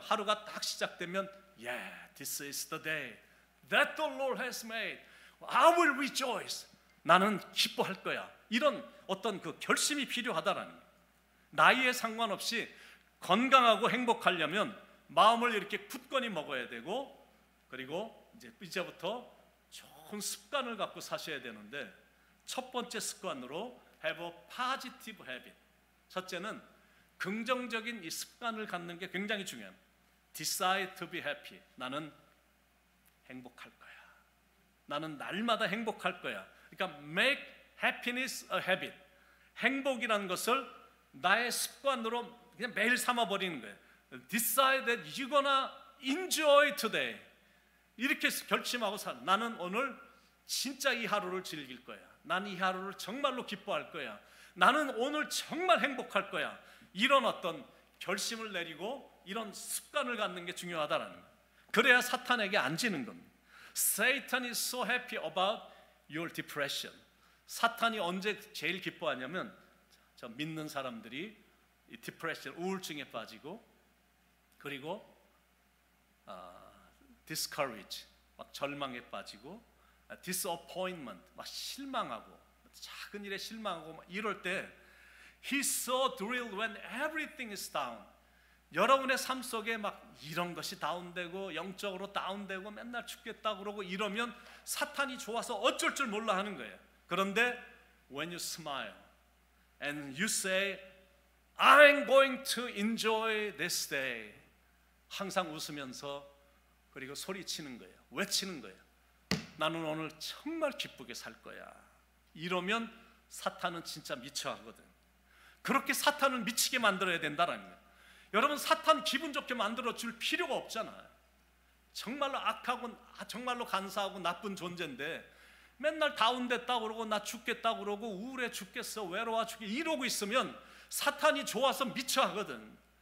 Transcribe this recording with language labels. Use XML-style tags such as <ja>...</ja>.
<ko>하루가 딱 시작되면</ko> <en>Yeah, this is the day that the Lord has made. I will rejoice.</en> <ko>나는 기뻐할 거야. 이런 어떤 그 결심이 필요하다라는 거야. 나이에 상관없이 건강하고 행복하려면 마음을 이렇게 굳건히 먹어야 되고, 그리고 이제부터 좋은 습관을 갖고 사셔야 되는데, 첫 번째 습관으로</ko> <en>have a positive habit.</en> <ko>첫째는 긍정적인 이 습관을 갖는 게 굉장히 중요합니다.</ko> <en>Decide to be happy.</en> <ko>나는 행복할 거야. 나는 날마다 행복할 거야. 그러니까</ko> <en>make happiness a habit.</en> <ko>행복이라는 것을 나의 습관으로 그냥 매일 삼아버리는 거예요.</ko> <en>Decide that you're gonna enjoy today.</en> <ko>이렇게 결심하고 나는 오늘 진짜 이 하루를 즐길 거야. 나는 이 하루를 정말로 기뻐할 거야. 나는 오늘 정말 행복할 거야. 이런 어떤 결심을 내리고 이런 습관을 갖는 게 중요하다는 거예요. 그래야 사탄에게 안 지는 겁니다.</ko> <en>Satan is so happy about your depression.</en> <ko>사탄이 언제 제일 기뻐하냐면 저 믿는 사람들이 이 디프레션, 우울증에 빠지고, 그리고 discourage, 막 절망에 빠지고, disappointment, 막 실망하고, 작은 일에 실망하고 막 이럴 때</ko> <en>He's so thrilled when everything is down.</en> <ko>여러분의 삶 속에 막 이런 것이 다운되고 영적으로 다운되고 맨날 죽겠다 그러고 이러면 사탄이 좋아서 어쩔 줄 몰라 하는 거예요. 그런데</ko> <en>when you smile and you say I'm going to enjoy this day,</en> <ko>항상 웃으면서 그리고 소리치는 거예요. 외치는 거예요. 나는 오늘 정말 기쁘게 살 거야. 이러면 사탄은 진짜 미쳐하거든. 그렇게 사탄을 미치게 만들어야 된다는 거예요. 여러분, 사탄 기분 좋게 만들어 줄 필요가 없잖아요. 정말로 악하고 정말로 간사하고 나쁜 존재인데 맨날 다운됐다 그러고 나 죽겠다 그러고 우울해 죽겠어 외로워 죽겠어 이러고 있으면 사탄이 좋아서 미쳐 하거든.</ko>